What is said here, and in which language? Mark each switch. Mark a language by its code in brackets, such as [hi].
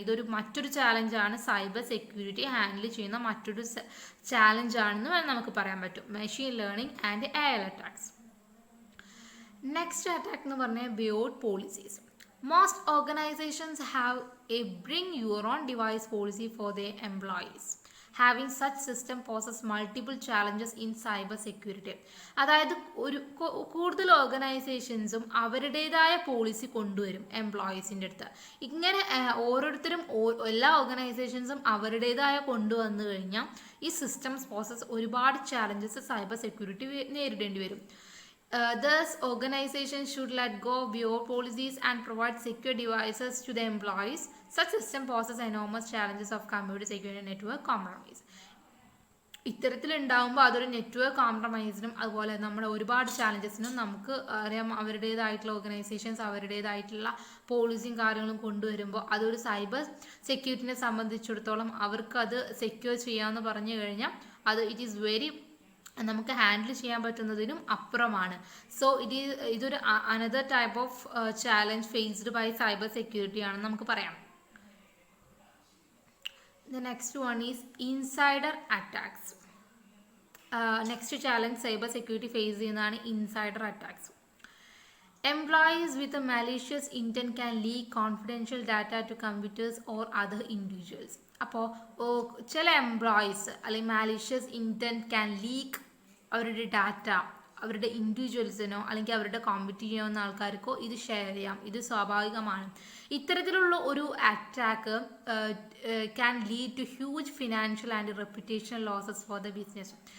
[ml] ഇതൊരു മറ്റൊരു ചാലഞ്ചാണ്, cyber security handle ചെയ്യുന്ന മറ്റൊരു ചാലഞ്ചാണെന്ന് നമുക്ക് പറയാൻ പറ്റും, machine learning and AI attacks. [en] next attack [ml] എന്ന് പറഞ്ഞാൽ [en] BYOD policies. Most organisations have a bring your own device policy for the employees. Having such system poses multiple challenges in cyber security. [ml] അതായത് കൂടുതൽ ഓർഗനൈസേഷൻസും അവരുടേതായ പോളിസി കൊണ്ടുവരും എംപ്ലോയീസിൻ്റെ അടുത്ത്. ഇങ്ങനെ ഓരോരുത്തരും എല്ലാ ഓർഗനൈസേഷൻസും അവരുടേതായ കൊണ്ടുവന്നു കഴിഞ്ഞാൽ ഈ സിസ്റ്റംസ് പോസസ് ഒരുപാട് ചാലഞ്ചസ് സൈബർ സെക്യൂരിറ്റി നേരിടേണ്ടി വരും. [en] Thus, organizations should let go of your policies and provide secure devices to the employees. Such system poses enormous challenges of computer security and network compromise. [ml] ഇത്തരത്തിലുണ്ടാകുമ്പോൾ അതൊരു network കോംപ്രമൈസിനും അതുപോലെ നമ്മുടെ ഒരുപാട് ചാലഞ്ചസിനും നമുക്ക് അറിയാം. അവരുടേതായിട്ടുള്ള ഓർഗനൈസേഷൻസ് അവരുടേതായിട്ടുള്ള പോളിസിയും കാര്യങ്ങളും കൊണ്ടുവരുമ്പോൾ അതൊരു സൈബർ സെക്യൂരിറ്റിനെ സംബന്ധിച്ചിടത്തോളം അവർക്കത് സെക്യൂർ ചെയ്യാമെന്ന് പറഞ്ഞു കഴിഞ്ഞാൽ അത് ഇറ്റ് ഈസ് വെരി നമുക്ക് ഹാൻഡിൽ ചെയ്യാൻ പറ്റുന്നതിനും അപ്പുറമാണ്. [en] so ഇതൊരു another type of challenge faced by cyber security [ml] ആണെന്ന് നമുക്ക് പറയാം. [en] The next one is insider attacks. Next challenge cyber security face [ml] ചെയ്യുന്നതാണ് [en] insider attacks. Employees with a malicious intent can leak confidential data to computers or other individuals. [ml] അപ്പോൾ ചില employees അല്ലെങ്കിൽ malicious intent [en] can leak [ml] അവരുടെ data അവരുടെ ഇൻഡിവിജ്വൽസിനോ അല്ലെങ്കിൽ അവരുടെ compete ചെയ്യുന്ന ആൾക്കാർക്കോ ഇത് ഷെയർ ചെയ്യാം. ഇത് സ്വാഭാവികമാണ്. ഇത്തരത്തിലുള്ള ഒരു [en] Attack can lead to huge financial and reputational losses for the business.